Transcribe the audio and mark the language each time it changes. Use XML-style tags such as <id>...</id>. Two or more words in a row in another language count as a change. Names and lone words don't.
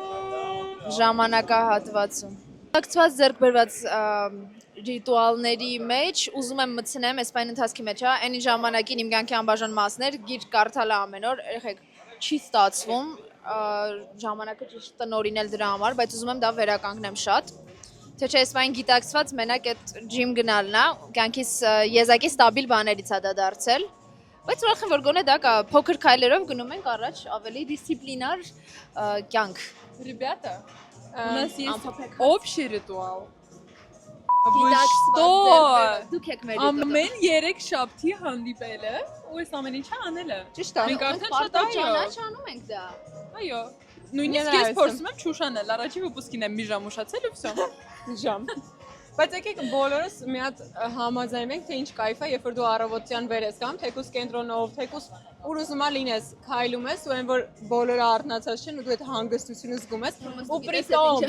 <hy>ժամանակահատվածում։ Ակցված ձեռքբերված ռիտուալների մեջ ուզում եմ մտցնեմ այս բան ընթացքի մեջ, հա, այն ժամանակին իմ կյանքի անբաժան մասներ, գիրք կարդալը ամեն օր, երեխեք չի ստացվում, ժամանակը ճիշտ տնօրինել դրա համար, բայց ուզում եմ դա վերականգնեմ շատ։ Թե չէ, այս բան գիտակցված մենակ այդ ջիմ գնալն է, կյանքիս եզակի ստաբիլ բաներից է դա դարձել։ Բայց ուրախ եմ, որ գոնե դա կա, փոքր քայլերով գնում ենք առաջ ավելի դիսցիպլինար կյանք։</hy> <ru>Ребята, у нас есть общий ритуал.</ru> <hy>Դուք եք մեր Ամեն 3 շաբթի հանդիպելը ու այս ամեն ինչը անելը։ Ճիշտ է։ Մենք արդեն շատ ճանաչանում ենք դա։ Այո։ Նույնիսկ ես փորձում եմ չուշանել, առաջի վիպուսկին եմ մի ժամ ուշացել ու վсё։ Ժամ։ Բայց եկեք բոլորս մի հատ համաձայնենք, թե ինչ կայֆ է, երբ որ դու առավոտյան վեր ես կամ թեկուս կենտրոնով, թեկուս ուր ուզում լինես, քայլում ես ու այն որ բոլորը արթնացած չեն ու դու այդ հանգստությունը զգում ես ու պրիտոմ</hy>